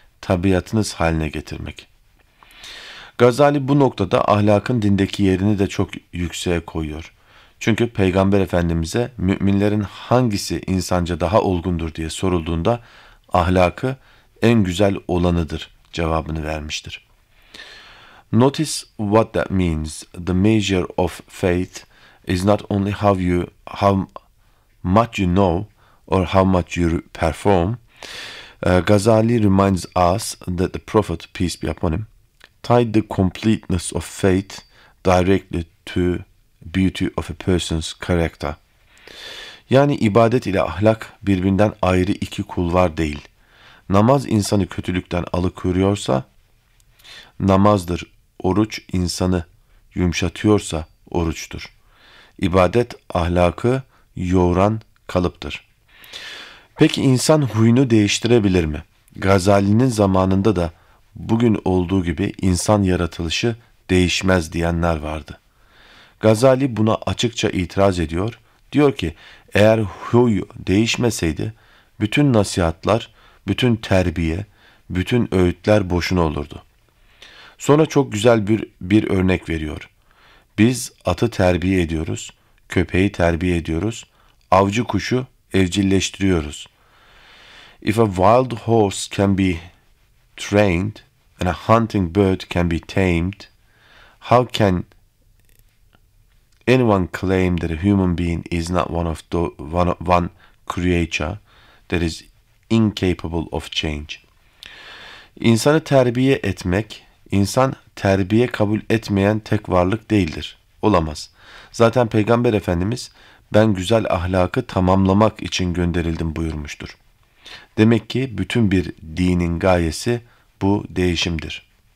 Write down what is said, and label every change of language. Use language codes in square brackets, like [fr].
[tr] tabiatınız haline getirmek. Gazali bu noktada ahlakın dindeki yerini de çok yükseğe koyuyor. Çünkü Peygamber Efendimiz'e müminlerin hangisi insanca daha olgundur diye sorulduğunda ahlakı en güzel olanıdır cevabını vermiştir. [en] Notice what that means. The measure of faith is not only how much you know or how much you perform. Gazali reminds us that the Prophet, peace be upon him, tied the completeness of faith directly to beauty of a person's character. [tr] Yani ibadet ile ahlak birbirinden ayrı iki kulvar değil. Namaz insanı kötülükten alıkoyuyorsa, namazdır. Oruç insanı yumuşatıyorsa oruçtur. İbadet ahlakı yoğuran kalıptır. Peki insan huyunu değiştirebilir mi? Gazali'nin zamanında da bugün olduğu gibi insan yaratılışı değişmez diyenler vardı. Gazali buna açıkça itiraz ediyor. Diyor ki eğer huy değişmeseydi bütün nasihatler, bütün terbiye, bütün öğütler boşuna olurdu. Sonra çok güzel bir örnek veriyor. Biz atı terbiye ediyoruz, köpeği terbiye ediyoruz, avcı kuşu evcilleştiriyoruz. [en] If a wild horse can be trained and a hunting bird can be tamed, how can anyone claim that a human being is not one creature that is incapable of change? [tr] İnsanı terbiye etmek, İnsan terbiye kabul etmeyen tek varlık değildir. Olamaz. Zaten Peygamber Efendimiz ben güzel ahlakı tamamlamak için gönderildim buyurmuştur. Demek ki bütün bir dinin gayesi bu değişimdir.